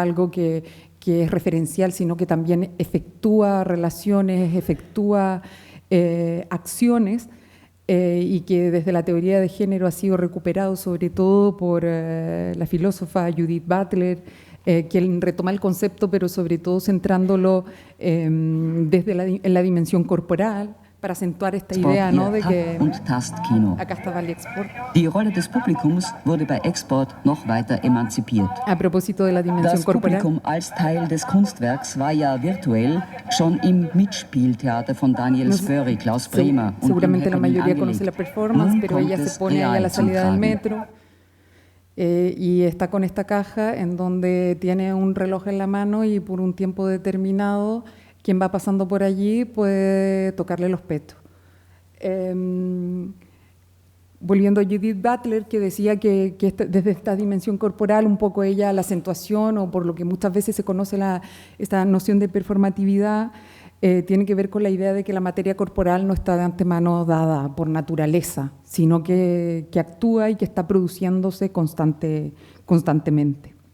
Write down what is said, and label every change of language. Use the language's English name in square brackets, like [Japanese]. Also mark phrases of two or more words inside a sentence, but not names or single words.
[Spanish] algo que es referencial, sino que también efectúa relaciones, efectúa acciones, y que desde la teoría de género ha sido recuperado sobre todo por la filósofa Judith Butler, quien retoma el concepto, pero sobre todo centrándolo en la dimensión corporal, para acentuar esta idea, ¿no?, de que acá estaba el export. [German] Die Rolle des Publikums wurde bei Export noch weiter emanzipiert. [Spanish] A propósito de la dimensión [German] Das [Spanish] corporal. [German] Publikum als Teil des Kunstwerks war ja virtuell schon im Mitspieltheater von Daniel Spöri, Klaus Bremer und [Spanish] seguramente la mayoría conoce la performance, [German] Nun [Spanish] pero ella [German] kommt [Spanish] se [German] es [Spanish] pone ahí a la [German] real zum [Spanish] salida del [German] Tragen. [Spanish] metro y está con esta caja en donde tiene un reloj en la mano y por un tiempo determinado quien va pasando por allí puede tocarle los pechos. Volviendo a Judith Butler, que decía que desde esta dimensión corporal, un poco ella la acentuación, o por lo que muchas veces se conoce esta noción de performatividad, tiene que ver con la idea de que la materia corporal no está de antemano dada por naturaleza, sino que actúa y que está produciéndose constantemente.